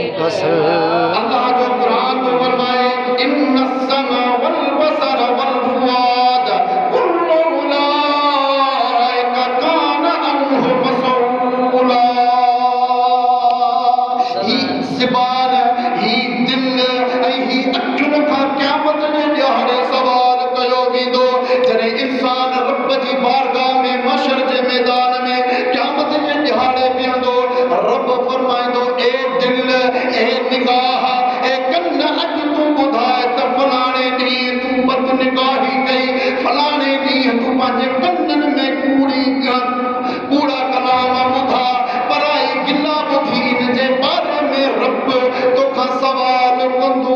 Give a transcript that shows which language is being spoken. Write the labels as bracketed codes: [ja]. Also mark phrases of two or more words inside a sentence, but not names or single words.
[sd] अल्लाह जो कुरान तो फरमाए [ar] إن السمع والبصر والفؤاد كل أولئك كان عنه مسؤولا. [sd] ही ज़बान ही दिल ऐं ही अखियुनि खां क़यामत जे ॾियारे सवाल कयो वेंदो। जॾहिं इंसान रब जी बारगाह में मशर जे मैदान में क़यामत जे ॾियारे बीहंदो, रब फरमाईंदो ए दिल ए निगाह ए कन अॼु तूं ॿुधाए त फलाणे ॾींहुं तूं बदनिगाही कई, फलाणे ॾींहुं तूं पंहिंजे कननि में कूड़ा कलाम ॿुधा, पराई गिला ॿुधी, इन जे बारे में रब तोखां सवाल कंदो।